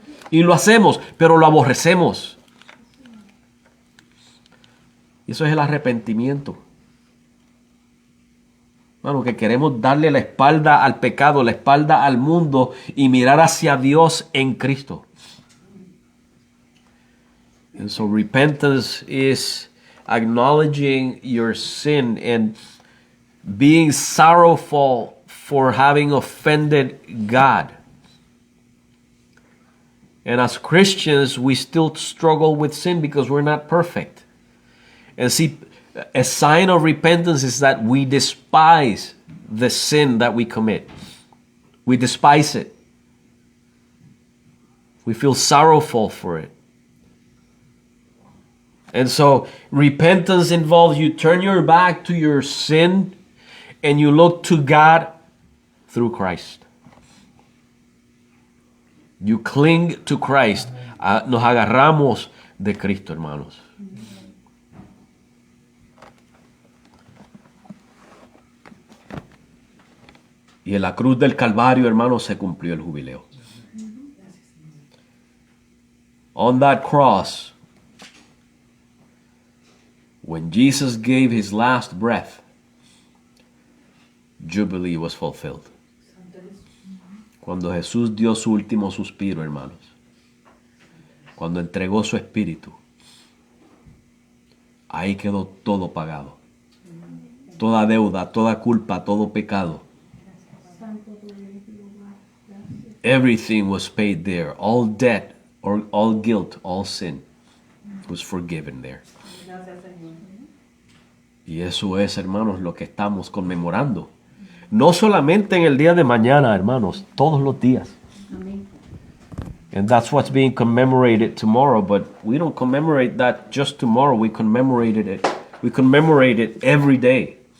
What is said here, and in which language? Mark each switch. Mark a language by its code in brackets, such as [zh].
[es] Y lo hacemos, pero lo aborrecemos. Y eso es el arrepentimiento. Hermano, que queremos darle la espalda al pecado, la espalda al mundo y mirar hacia Dios en Cristo. [en] And so repentance is acknowledging your sin and being sorrowful for having offended God. And as Christians, we still struggle with sin because we're not perfect. And see, a sign of repentance is that we despise the sin that we commit. We despise it. We feel sorrowful for it. And so repentance involves you turn your back to your sin and you look to God through Christ. You cling to Christ. [es] Nos agarramos de Cristo, hermanos. Y en la cruz del Calvario, hermanos, se cumplió el jubileo. [en] On that cross, when Jesus gave his last breath, Jubilee was fulfilled. [es] Cuando Jesús dio su último suspiro, hermanos. Cuando entregó su espíritu. Ahí quedó todo pagado. Toda deuda, toda culpa, todo pecado. [en] Everything was paid there. All debt, or all guilt, all sin was forgiven there. [es] Y eso es, hermanos, lo que estamos conmemorando. No solamente en el día de mañana, hermanos, todos los días. [en] And that's what's being commemorated tomorrow, but we don't commemorate that just tomorrow. We commemorate it every day.